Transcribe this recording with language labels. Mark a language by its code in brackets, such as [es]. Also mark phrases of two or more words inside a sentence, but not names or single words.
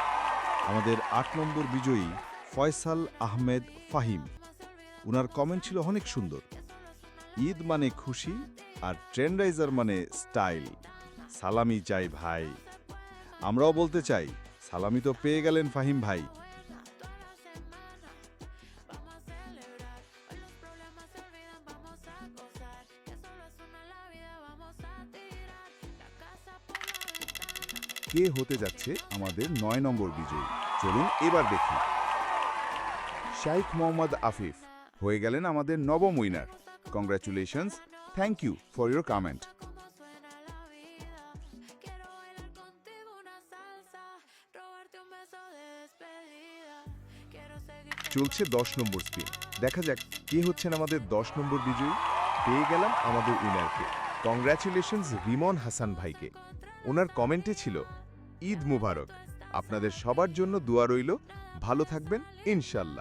[bn] আমাদের 8 নম্বর বিজয়ী ফয়সাল আহমেদ ফাহিম। উনার কমেন্ট ছিল অনেক সুন্দর। ঈদ মানে খুশি আর ট্রেন্ডাইজার মানে স্টাইল। সালামি চাই ভাই। আমরাও বলতে চাই, সালামি তো পেয়ে গেলেন ফাহিম ভাই। [es] Vamos a celebrar, hoy los problemas se olvidan, vamos a gozar, que solo es una la vida, vamos a tirar la casa por la ventana. [bn] কে হতে যাচ্ছে আমাদের 9 নম্বর বিজয়ী? চলুন এবার দেখি। শাইখ মোহাম্মদ আফিফ হয়ে গেলেন আমাদের নবম উইনার। [en] congratulations, thank you for your comment. [es] Cómo suena la vida, quiero bailar contigo una salsa, robarte un beso de despedida. Quiero seguir [bn] চলছে 10 নম্বর স্পিন। দেখা যাক কে হচ্ছেন আমাদের 10 নম্বর বিজয়ী। পেয়ে গেলাম আমাদের উইনারকে। কংগ্রাচুলেশনস রিমন হাসান ভাইকে। ওনার কমেন্টে ছিল, [ar] عيد مبارك, [bn] আপনাদের সবার জন্য দোয়া রইল, ভালো থাকবেন ইনশাল্লাহ।